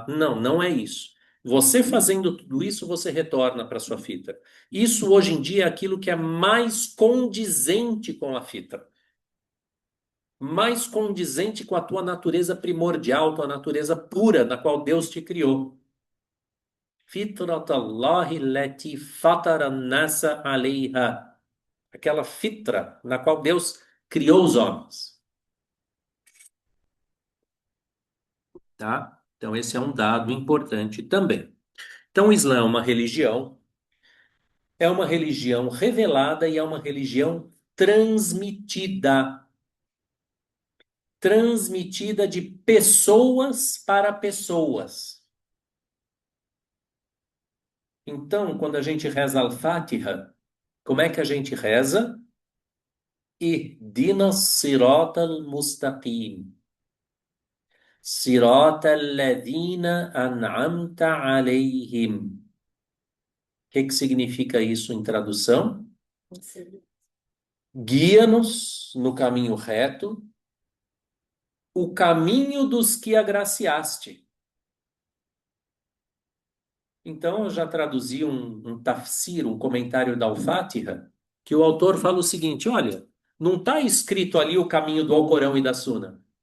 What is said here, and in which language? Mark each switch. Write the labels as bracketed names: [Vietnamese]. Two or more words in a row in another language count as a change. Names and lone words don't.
[Portuguese] Não, não é isso. Você fazendo tudo isso, você retorna para a sua fitra. Isso hoje em dia é aquilo que é mais condizente com a fitra, mais condizente com a tua natureza primordial, tua natureza pura, na qual Deus te criou. [Arabic] فطرة الله التي فطر الناس عليها. [Portuguese] Aquela fitra na qual Deus criou os homens. Tá? Então, esse é um dado importante também. Então, o Islã é uma religião revelada e é uma religião transmitida. Transmitida de pessoas para pessoas. Então, quando a gente reza Al-Fatiha, como é que a gente reza? [Arabic] اهدنا الصراط المستقيم. صراط الذين أنعمت عليهم. [Portuguese] O que que significa isso em tradução? Guia-nos no caminho reto, o caminho dos que agraciaste. Então, eu já traduzi um tafsir, um comentário da Al-Fatiha, que o autor fala o seguinte: olha, não está escrito ali o caminho do Alcorão e da Suna.